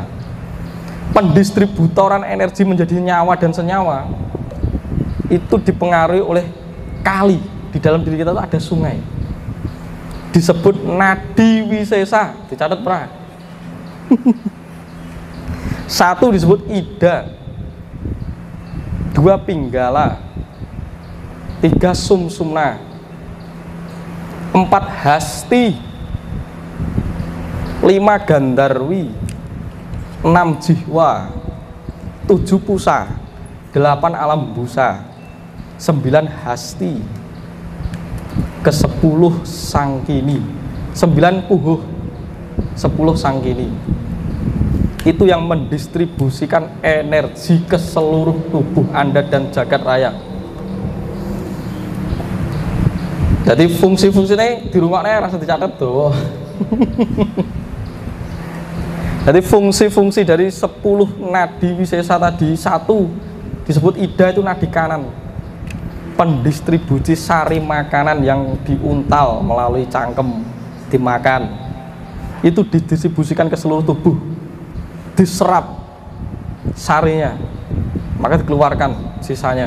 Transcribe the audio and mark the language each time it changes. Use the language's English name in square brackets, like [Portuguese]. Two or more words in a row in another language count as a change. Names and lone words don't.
[Indonesian] Pendistributoran energi menjadi nyawa dan senyawa itu dipengaruhi oleh kali. Di dalam diri kita itu ada sungai, disebut nadi wisesa, dicatat pernah. Satu disebut ida, dua pinggala, tiga sumsumna, empat hasti, lima gandarwi, enam jihwa, tujuh pusa, delapan alam busa, sembilan hasti, ke-10 sangkini, 9 puhuh, 10 sangkini. Itu yang mendistribusikan energi ke seluruh tubuh Anda dan jagat raya. Jadi fungsi-fungsinya dirungoknya rasa dicatat tuh. Jadi fungsi-fungsi dari 10 nadi wisesa tadi, satu disebut ida, itu nadi kanan, pendistribusi sari makanan yang diuntal melalui cangkem dimakan, itu didistribusikan ke seluruh tubuh, diserap sarinya, maka dikeluarkan sisanya.